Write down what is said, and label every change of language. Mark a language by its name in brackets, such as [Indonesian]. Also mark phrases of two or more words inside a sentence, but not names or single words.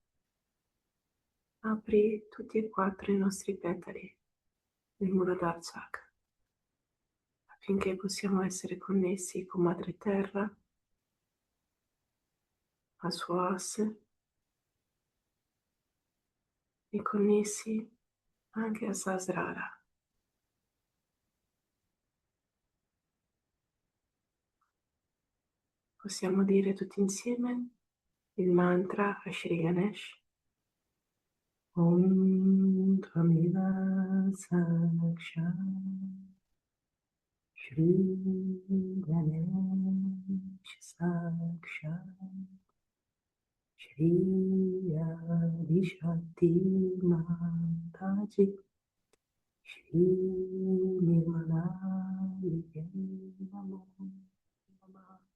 [Italian] Apri tutti e 4 i nostri petali del Muladhara Chakra affinché possiamo essere connessi con Madre Terra, al suo asse, e connessi anche a Sahasrara. Possiamo dire tutti insieme il mantra a Shri Ganesh. [Sanskrit] ॐ त्वमेव साक्षात् श्री गणेश साक्षात् श्री आदि शक्ति माताजी श्री निर्मला नमो नमः.